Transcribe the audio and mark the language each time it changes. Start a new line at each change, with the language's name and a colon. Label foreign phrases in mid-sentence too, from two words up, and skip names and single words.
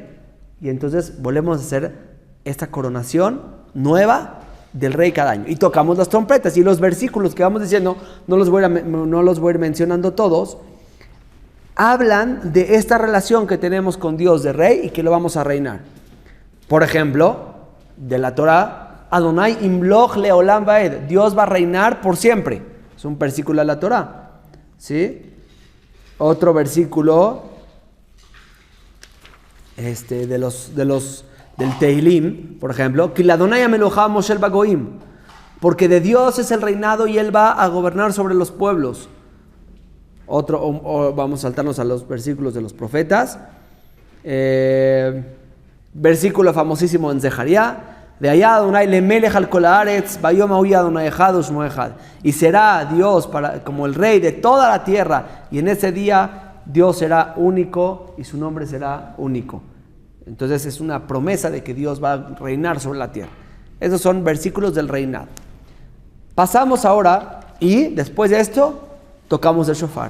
Spanish: Y entonces volvemos a hacer esta coronación nueva del rey cada año. Y tocamos las trompetas, y los versículos que vamos diciendo, no los voy a ir mencionando todos, hablan de esta relación que tenemos con Dios de rey y que lo vamos a reinar. Por ejemplo, de la Torá,
Hebrew: ה' ימלוך לעולם ועד,
Spanish: Dios va a reinar por siempre. Es un versículo de la Torá, ¿sí? Otro versículo del Tehilim, por ejemplo,
Hebrew: כי לה' המלוכה מושל בגוים,
Spanish: porque de Dios es el reinado y Él va a gobernar sobre los pueblos. Vamos a saltarnos a los versículos de los profetas. Versículo famosísimo en Zeharia, de allá
Hebrew: ה' למלך על כל הארץ, ביום ההוא ה' אחד ושמו אחד.
Spanish: Y será Dios como el rey de toda la tierra, y en ese día Dios será único y su nombre será único. Entonces es una promesa de que Dios va a reinar sobre la tierra. Esos son versículos del reinado. Pasamos ahora, y después de esto, tocamos el shofar.